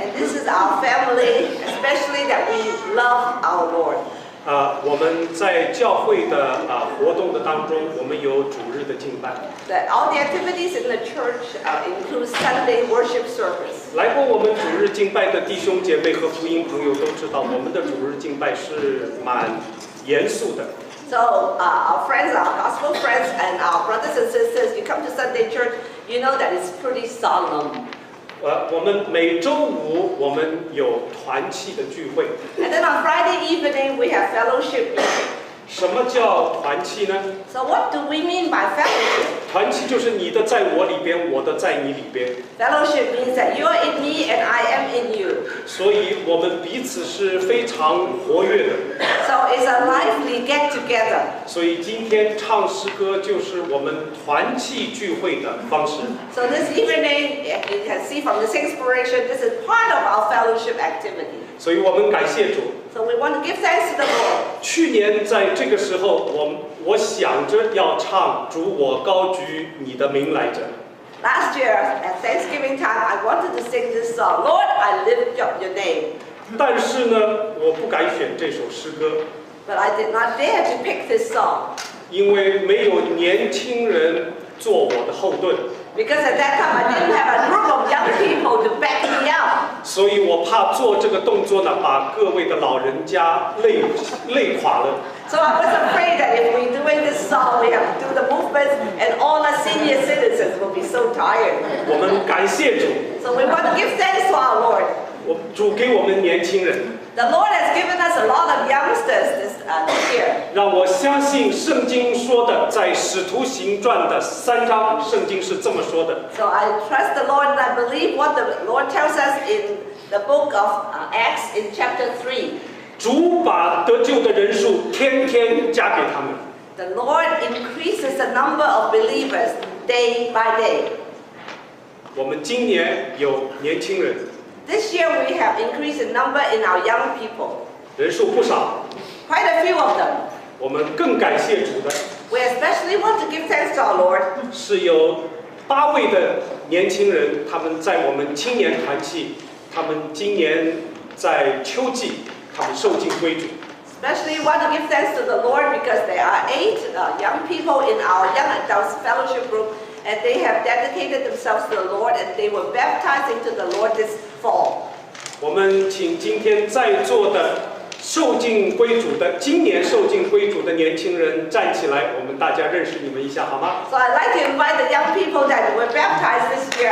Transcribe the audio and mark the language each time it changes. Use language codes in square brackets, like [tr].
[en] And this is our family, especially that we love our Lord. [zh] 我们在教会的活动的当中，我们有主日的敬拜。 [en] All the activities in the church include Sunday worship service. [zh] 来过我们主日敬拜的弟兄姐妹和福音朋友都知道，我们的主日敬拜是蛮严肃的。 [en] So our friends, our gospel friends, and our brothers and sisters, you come to Sunday church, you know that it's pretty solemn. [zh] 我们每周五我们有团契的聚会。 [en] And then on Friday evening we have fellowship meeting. [zh] 什么叫团契呢？ [en] So what do we mean by fellowship? [zh] 团契就是你的在我里边，我的在你里边。 [en] Fellowship means that you are in me and I am in you. [zh] 所以我们彼此是非常活跃的。 [en] So it's a lively get together. [zh] 所以今天唱诗歌就是我们团契聚会的方式。 [en] So this evening, you can see from this inspiration, this is part of our fellowship activity. [zh] 所以我们感谢主。 [en] So we want to give thanks to the Lord. [zh] 去年在这个时候，我想着要唱主我高举你的名来着。 [en] Last year at Thanksgiving time, I wanted to sing this song, Lord, I lift up your name. [zh] 但是呢，我不敢选这首诗歌。 [en] But I did not dare to pick this song. [zh] 因为没有年轻人做我的后盾。 [en] Because at that time I didn't have a group of young people to back me up. [zh] 所以我怕做这个动作呢，把各位的老人家累垮了。 [en] So I was afraid that if we're doing this song, we have to do the movements, and all the senior citizens will be so tired. [zh] 我们感谢主。 [en] So we want to give thanks to our Lord. [zh] 主给我们年轻人。 [en] The Lord has given us a lot of youngsters this year. [zh] 让我相信圣经说的，在使徒行传的3章，圣经是这么说的。 [en] So I trust the Lord and I believe what the Lord tells us in the book of Acts in chapter 3. [zh] 主把得救的人数天天加给他们。 [en] The Lord increases the number of believers day by day. [zh] 我们今年有年轻人。 [en] This year we have increased the number in our young people. [zh] 人数不少。 [en] Quite a few of them. [zh] 我们更感谢主的。 [en] We especially want to give thanks to our Lord. [zh] 是有8位的年轻人，他们在我们青年团契，他们今年在秋季，他们受尽归主。 [en] Especially want to give thanks to the Lord because there are 8 young people in our young adults fellowship group, and they have dedicated themselves to the Lord, and they were baptized into the Lord this fall. [zh] 我们请今天在座的受尽归主的，今年受尽归主的年轻人站起来，我们大家认识你们一下，好吗？ [en] So I'd like to invite the young people that were baptized this year.